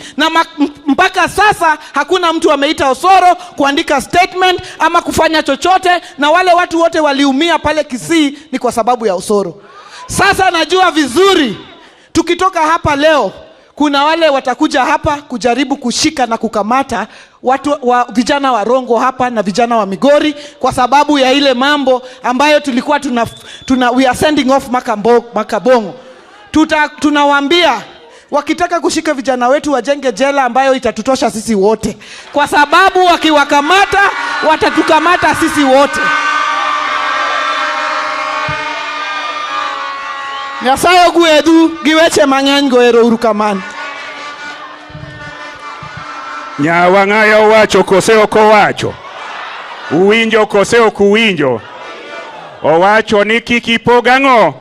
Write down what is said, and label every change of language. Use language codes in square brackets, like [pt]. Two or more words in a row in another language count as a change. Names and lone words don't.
[sw] Na mpaka sasa hakuna mtu ameita Osoro kuandika statement ama kufanya chochote, na wale watu wote waliumia pale Kisii ni kwa sababu ya Osoro. Sasa najua vizuri tukitoka hapa leo kuna wale watakuja hapa kujaribu kushika na kukamata vijana wa Rongo hapa na vijana wa Migori kwa sababu ya ile mambo ambayo tulikuwa [en] we are sending off [sw] Makabongo. Tunawaambia wakitaka kushika vijana wetu wajenge jela ambayo itatutosha sisi wote, kwa sababu wakiwakamata watatukamata sisi wote. [luo] Nyasaye guedu giweche mang'eny goero urukamano. Nyawang'aya owacho kose oko wacho. Uwinjo kose ok uwinjo. Owacho ni kik ipog ang'o.